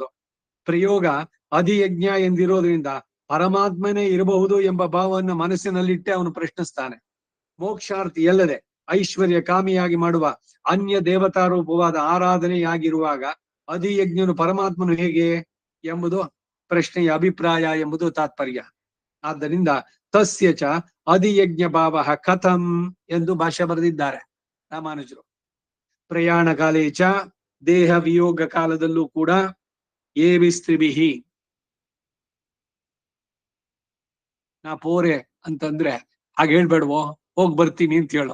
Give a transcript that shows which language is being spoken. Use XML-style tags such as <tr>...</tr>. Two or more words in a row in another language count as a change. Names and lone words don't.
<kn>ಪ್ರಯೋಗ ಅಧಿಯಜ್ಞ ಎಂದಿರೋದ್ರಿಂದ ಪರಮಾತ್ಮನೇ ಇರಬಹುದು ಎಂಬ ಭಾವವನ್ನು ಮನಸ್ಸಿನಲ್ಲಿಟ್ಟೆ ಅವನು ಪ್ರಶ್ನಿಸ್ತಾನೆ. ಮೋಕ್ಷಾರ್ಥಿ ಎಲ್ಲದೆ ಐಶ್ವರ್ಯ ಕಾಮಿಯಾಗಿ ಮಾಡುವ ಅನ್ಯ ದೇವತಾರೂಪವಾದ ಆರಾಧನೆಯಾಗಿರುವಾಗ ಅಧಿಯಜ್ಞನು ಪರಮಾತ್ಮನು ಹೇಗೆ ಎಂಬುದು ಪ್ರಶ್ನೆಯ ಅಭಿಪ್ರಾಯ ಎಂಬುದು ತಾತ್ಪರ್ಯ. ಆದ್ದರಿಂದ</kn> <sa>ತಸ್ಯ ಚ ಅಧಿಯಜ್ಞ ಭಾವ ಕಥಂ</sa> <kn>ಎಂದು ಭಾಷ್ಯ ಬರೆದಿದ್ದಾರೆ ರಾಮಾನುಜರು.</kn> <sa>ಪ್ರಯಾಣ ಕಾಲೇ ಚ</sa> <kn>ದೇಹ ವಿಯೋಗ ಕಾಲದಲ್ಲೂ ಕೂಡ ಏವಿಸ್ತ್ರಿಭಿಹಿ, ನಾ ಪೋರೆ ಅಂತಂದ್ರೆ ಹಾಗೆ ಹೇಳ್ಬೇಡ್ವೋ, ಹೋಗ್ ಬರ್ತೀನಿ ಅಂತ ಹೇಳೋ.</kn>